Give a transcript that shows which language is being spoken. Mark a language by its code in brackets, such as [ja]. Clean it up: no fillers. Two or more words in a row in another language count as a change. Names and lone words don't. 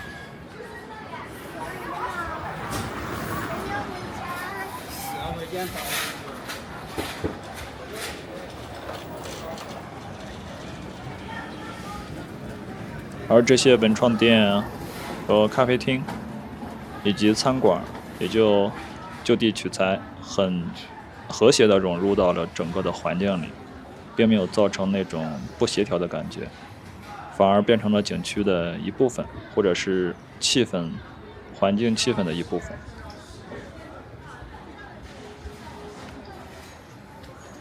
[zh] 而這些文創店和咖啡廳以及餐館也就地取材，很和諧地融入到了整個的環境裡，並沒有造成那種不協調的感覺，反而變成了景區的一部分，或者是環境氣氛的一部分。